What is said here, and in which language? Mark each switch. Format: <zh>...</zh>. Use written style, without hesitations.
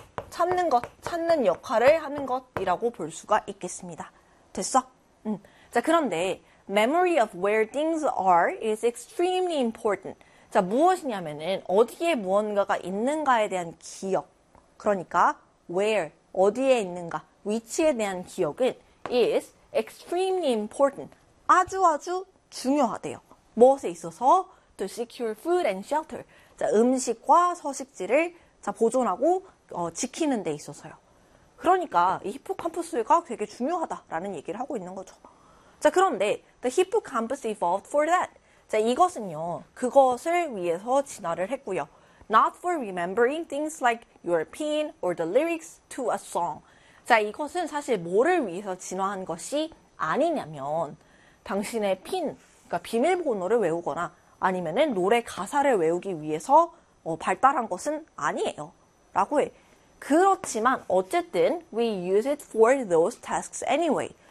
<ko>찾는 것, 찾는 역할을 하는 것이라고 볼 수가 있겠습니다. 됐어? 자, 그런데</ko> <en>memory of where things are is extremely important.</en> <ko>자, 무엇이냐면은 어디에 무언가가 있는가에 대한 기억. 그러니까 where, 어디에 있는가, 위치에 대한 기억은</ko> <en>is extremely important.</en> <ko>아주 아주 중요하대요. 무엇에 있어서?</ko> <en>To secure food and shelter.</en> <ko>자, 음식과 서식지를 자, 보존하고 지키는 데 있어서요. 그러니까 이 히포캄퍼스가 되게 중요하다라는 얘기를 하고 있는 거죠. 자, 그런데</ko> <en>the hippocampus evolved for that.</en> <ko>자, 이것은요, 그것을 위해서 진화를 했고요.</ko> <en>Not for remembering things like your pain or the lyrics to a song.</en> <ko>자, 이것은 사실 뭐를 위해서 진화한 것이 아니냐면 당신의 핀, 그러니까 비밀번호를 외우거나 아니면은 노래 가사를 외우기 위해서 발달한 것은 아니에요. 라고 해. 그렇지만 어쨌든</ko> <en>we use it for those tasks anyway.</en>